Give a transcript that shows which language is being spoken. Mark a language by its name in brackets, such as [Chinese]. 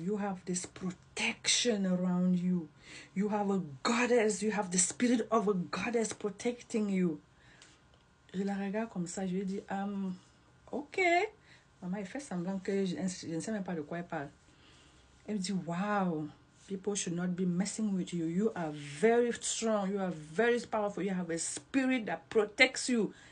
[English] You have this protection around you. You have a goddess. You have the spirit of a goddess protecting you. [French] Je la regarde comme ça. Je lui dis, ok. Maman, elle fait semblant que je ne sais même pas de quoi elle parle. Elle me dit, wow, [English] People should not be messing with you. You are very strong. You are very powerful. You have a spirit that protects you.